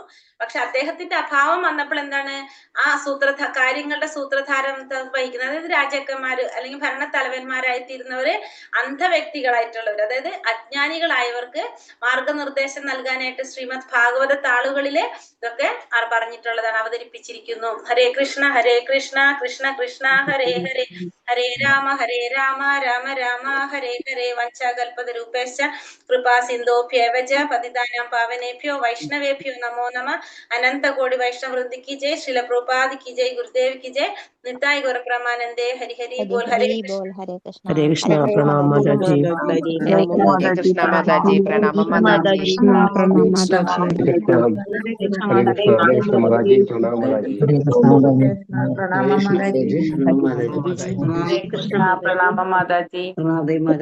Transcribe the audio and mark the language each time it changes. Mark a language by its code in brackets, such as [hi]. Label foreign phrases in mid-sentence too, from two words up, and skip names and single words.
[ml] പക്ഷെ അദ്ദേഹത്തിന്റെ അഭാവം വന്നപ്പോൾ എന്താണ്, ആ കാര്യങ്ങളുടെ സൂത്രധാരം വഹിക്കുന്നത്, അതായത് രാജാക്കന്മാര് അല്ലെങ്കിൽ ഭരണത്തലവന്മാരായിത്തീരുന്നവര് അന്ധവ്യക്തികളായിട്ടുള്ളവർ, അതായത് അജ്ഞാനികളായവർക്ക് മാർഗനിർദ്ദേശം നൽകാനായിട്ട് ശ്രീമദ് ഭാഗവത താളുകളില് ഇതൊക്കെ പറഞ്ഞിട്ടുള്ളതാണ്, അവതരിപ്പിച്ചിരിക്കുന്നു. [sa] ഹരേ കൃഷ്ണ കൃഷ്ണ കൃഷ്ണ ഹരേ ഹരേ, ഹരേ രാമ രാമ രാമ ഹരേ ഹരേ. വഞ്ചാകൽപതരൂപേശ്ച കൃപാ സിന്ധോഭ്യേവച പതിതാനാം പാവനേഭ്യോ വൈഷ്ണവേഭ്യോ നമോ നമ. [hi] अनन्त कोटि वैष्णव वृन्दी की जय, श्रील प्रभुपाद की जय, गुरुदेव की जय, निताई गौर प्रमानन्दे. हरि हरि बोल। हरे बोल हरे कृष्ण हरे कृष्णा प्रणाम माता जी। हरे कृष्ण माताजी, प्रणाम माताजी। प्रणाम माता जी। हरे कृष्ण माताजी, प्रणाम माताजी। हरे कृष्णा प्रणाम माताजी। हरे कृष्ण कृष्णा प्रणाम माताजी।